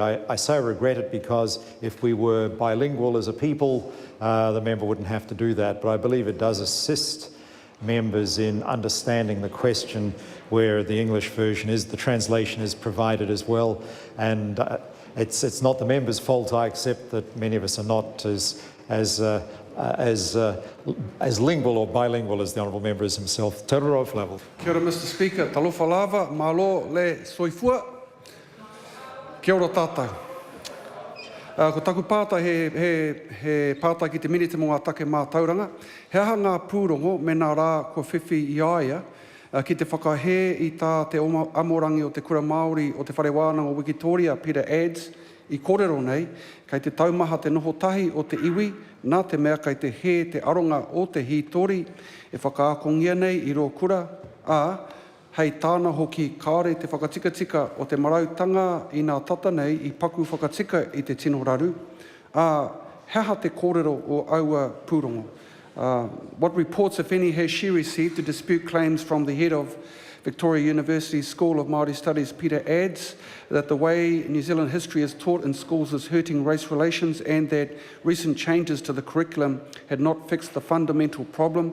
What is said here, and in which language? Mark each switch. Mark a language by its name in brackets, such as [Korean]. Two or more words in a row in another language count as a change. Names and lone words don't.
[English] I say I regret it because if we were bilingual as a people, the member wouldn't have to do that, but I believe it does assist members in understanding the question where the English version is, the translation is provided as well, and it's not the member's fault. I accept that many of us are not as lingual or bilingual as the Honourable Member is himself. Te Roroa Flavel. [Māori] Kia ora, [English] Mr. Speaker. [Samoan] Talofa lava, malo le soifua. [Māori] Kia ora tātou. Ko taku pātai he pātai ki te minite mō ngā take mā tauranga. He aha ngā pūrongo me nā rā ko whiwhi i aia ki te whakahe i tā te amorangi o te kura Māori o te whare wānanga o Wikitoria, Peter Adds, i kōrero nei, kei te taumaha te noho tahi o te iwi, nā te mea kei te he te aronga o te hitori, e whakaakongia nei i rō kura, hei tāna hoki kāre te whakatika o te marautanga i nā tata nei i paku whakatika i te tino raru. Heha te kōrero o aua pūrongo. [English] What reports, if any, has she received to dispute claims from the head of Victoria University School of Māori Studies, Peter Adds, that the way New Zealand history is taught in schools is hurting race relations and that recent changes to the curriculum had not fixed the fundamental problem?